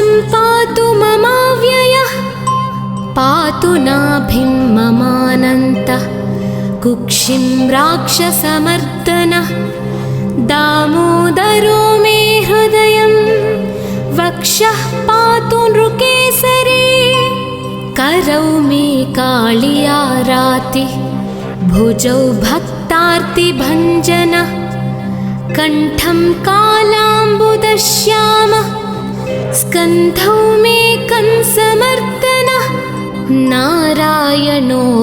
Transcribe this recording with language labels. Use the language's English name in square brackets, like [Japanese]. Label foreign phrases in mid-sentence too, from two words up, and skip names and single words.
[Sanskrit] పాతు మమావ్యయః పాతు నాభిం మమానంతః కుక్షిం రాక్షసమర్దనః దామోదరో మే హృదయం వక్షః పాతు నృకేసరీ करौ मे कालियारातिः भुजौ भक्तार्तिभञ्जनः कण्ठं कालाम्बुदश्यामः स्कन्धौ मे कंसमर्दनः नारायणो